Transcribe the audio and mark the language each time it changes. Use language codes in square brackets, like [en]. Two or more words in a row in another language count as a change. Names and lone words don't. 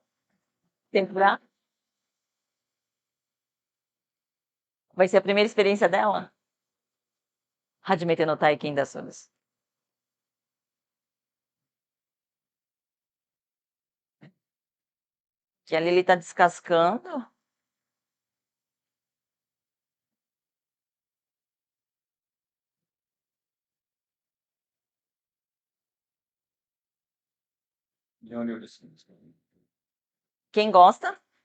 [pt] Tempurá? Vai ser a primeira experiência dela? [ja] 初めての体験だそうです. [pt] Que ali ele está descascando. Quem gosta?